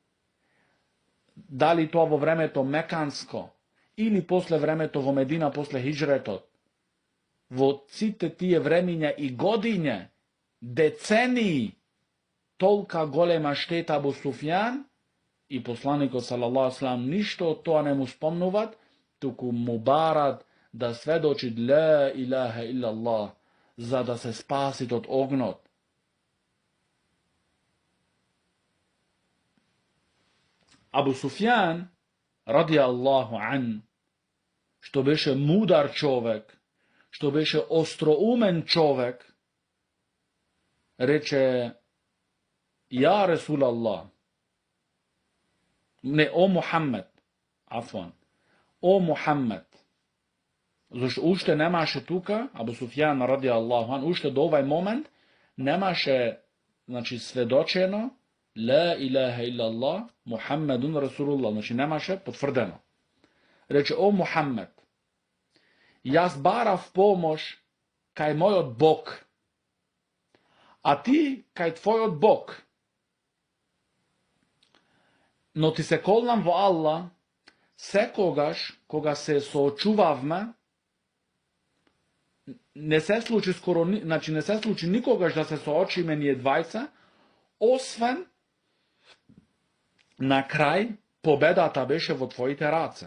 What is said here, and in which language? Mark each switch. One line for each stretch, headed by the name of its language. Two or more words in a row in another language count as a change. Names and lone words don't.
Macedonian: дали тоа во времето Меканско, или после времето во Медина, после хиджретот, во сите тие времиња и годиња, децении, толка голема штета Абу Суфијан, и посланикот
Arabic: صلى الله عليه وسلم
Macedonian: ништо од тоа не му спомнуват, туку му барат да сведочи
Arabic: لا إله إلا الله,
Macedonian: за да се спасит од огнот. Абу Суфијан,
Arabic: رضي الله عنه,
Macedonian: што беше мудар човек, што беше остроумен човек, рече:
Arabic: يا رسول الله,
Macedonian: не, о Мухаммед, афван, о Мухаммед, зашто уште немаше тука, Абу Суфијан
Arabic: رضي الله عنه,
Macedonian: уште до овај момент немаше, значи, сведочено
Arabic: لا إله إلا الله، محمد رسول الله,
Macedonian: значи немаше потврдено. Рече: о Мухаммед, јас барав помош кај мојот Бог, а ти кај твојот Бог. Но ти се колнам во Аллах, секогаш кога се соочувавме, не се случи скоро, значи не се случи никогаш да се соочиме ние двајца, освен на крај победата беше во твоите раце.